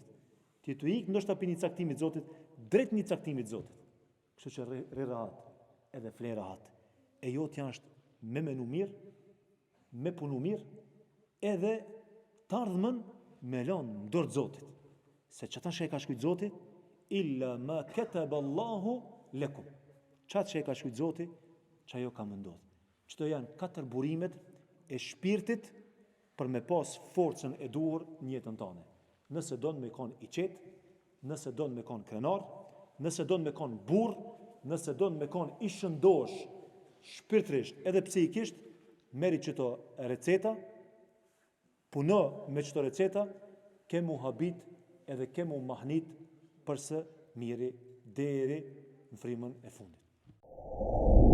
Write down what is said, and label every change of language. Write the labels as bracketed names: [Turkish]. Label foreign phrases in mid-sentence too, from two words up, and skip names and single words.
[Albanian] Ti tu hik ndoshta për një caktimit Zotit, drejt një caktimit Zotit. Kështu që rri rahat, edhe fle rahat. E jotja është me menu mirë, me punu mirë, edhe të ardhmen me lanë në dorë Zotit. Se çata që e ka shkujt Zotit, [Arabic] إلا ما كتب الله لكم. [Albanian] Çat që e ka shkujt Zoti, çajo ka më ndodhur. Çto janë 4 burimet e shpirtit për me pas forcën e duhur në jetën tënde. Nëse don me kon i qetë, nëse don me kon krenar, nëse don me kon burr, nëse don me kon i shëndosh shpirtërisht edhe psikisht, merri çto receta, puno me çto receta, kemu habit edhe kemu mahnit përse miri deri në frymën e fundit.